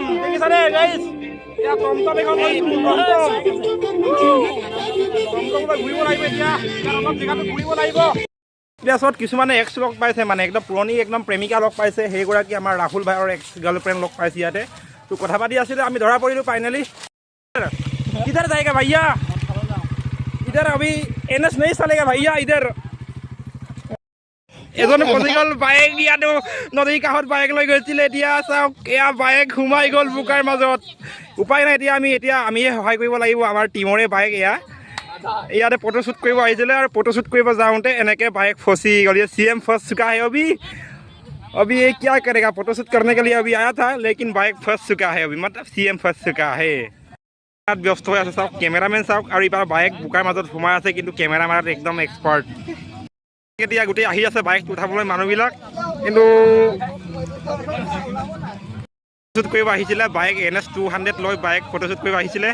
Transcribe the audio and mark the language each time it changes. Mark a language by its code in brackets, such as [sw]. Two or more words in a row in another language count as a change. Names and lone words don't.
[as] দেখিছানে গাইজ, এতিয়া টমটম এখন টমটমলৈ ঘূৰিব লাগিব এতিয়া, অলপ জেগাটো ঘূৰিব লাগিব। প্লেছত কিছুমানে এক্স লগ পাইছে, মানে একদম পুৰণি একদম প্ৰেমিকা লগ পাইছে। সেইগৰাকী আমাৰ ৰাহুল ভাইৰ [en] ex girlfriend [as] লগ পাইছে ইয়াতে। তো কথা পাতি আছিলে, আমি ধৰা পৰিলোঁ ফাইনেলি। [hi] किधर जाएगा भैया? इधर अभी NS नहीं चलेगा भैया इधर। [as] এজনে ফচি গ'ল বাইক, ইয়াতো নদীৰ কাষত বাইক লৈ গৈছিলে। এতিয়া চাওক এয়া বাইক সোমাই গ'ল বোকাৰ মাজত। উপায় নাই, এতিয়া আমিয়ে সহায় কৰিব লাগিব, আমাৰ টিমৰে বাইক এয়া। ইয়াতে ফটোশ্বুট কৰিব আহিছিলে আৰু ফটোশ্বুট কৰিব যাওঁতে এনেকৈ বাইক ফচি गल। [hi] ये CM फंस चुका है अभी ये क्या करेगा? फोटोशूट करने के लिए अभी आया था, लेकिन बाइक फंस चुका है अभी, मतलब CM फंस चुका है। [as] ব্যস্ত হৈ আছে চাওক, কেমেৰামেন চাওক, আৰু এইবাৰ বাইক বোকাৰ মাজত সোমাই আছে, কিন্তু কেমেৰা মাৰাত একদম এক্সপাৰ্ট। এতিয়া গোটেই আহি আছে বাইক উঠাবলৈ মানুহবিলাক, কিন্তু শ্বুট কৰিব আহিছিলে বাইক NS 200 লৈ বাইক ফটোশ্বুট কৰিব আহিছিলে।